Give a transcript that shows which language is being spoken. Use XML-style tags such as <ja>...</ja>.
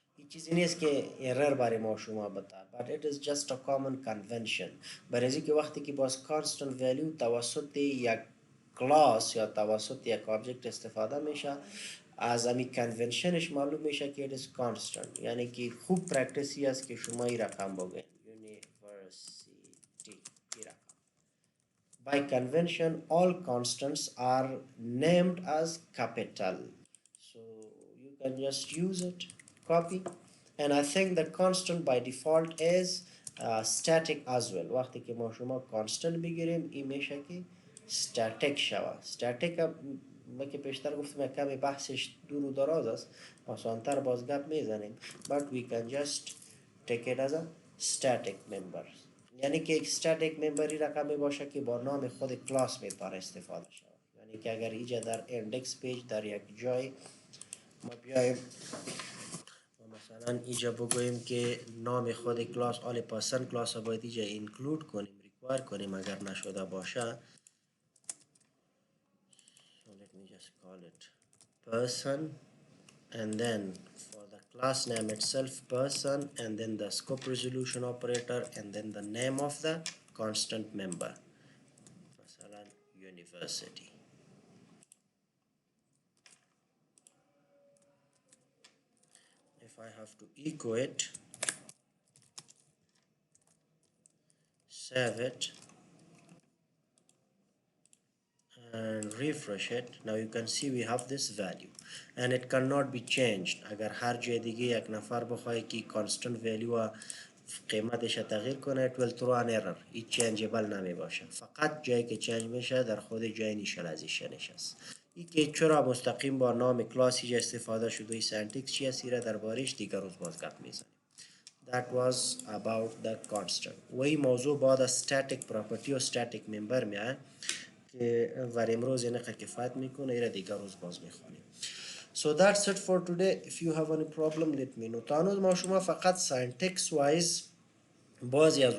<fa>چیزی نیست که ایرر برای ما شما بتا</fa> <en>but it is just a common convention.</en> <fa>برای که وقتی که باز constant value توسط یک کلاس یا توسط یک آبجکت استفاده میشه از امی کنونشنش معلوم میشه که</fa> <en>it is constant.</en> <fa>یعنی که خوب پرکتیسی است که شما این رقم بگین university این رقم.</fa> <en>By convention all constants are named as capital, so you can just use it, copy, and I think the constant by default is static as well.</en> <fa>وقتی که ما شما constant بگیریم این میشه که static شوه. static ما که پیشتر گفتم کمی بحثش دور و دراز است، آسانتر باز گپ میزنیم</fa> <en>but we can just take it as a static member.</en> <fa>یعنی که یک static member رقمی باشه که با نام خود کلاس میتونه استفاده شود. یعنی که اگر اینجا در index page در یک جای ما بیایم مثلا اینجا بگوییم که نام خود کلاس آل پرسن کلاس باید اینجا include کنیم امیدوار کنیم اگر نشده باشه.</fa> <en>So let me just call it person, and then for the class name itself person, and then the scope resolution operator, and then the name of the constant member, مثلا university. If I have to echo it, save it and refresh it, now you can see we have this value and it cannot be changed.</en> <fa>اگر هر جای دیگه یک نفر بخواه که constant value و قیمتش تغییر کنه</fa> <en>it will throw an error.</en> <fa>این</fa> <en>changeable</en> <fa>نمی باشه، فقط جایی که change میشه در خود جای initializationش است. این که چرا مستقیم با نام کلاسی استفاده شده و سنتکس چی است در بارش دیگر روز باز گپ میزنیم.</fa> <en>That was about the constant.</en> <fa>وही موضوع بعد static property و static member میاد که ور امروز اینه کفایت میکنه، ایره دیگر روز باز میخونیم.</fa> <en>So that's it for today. If you have any problem let me know.</en> <fa>تانوز ما شما فقط syntax wise بعضی از</fa>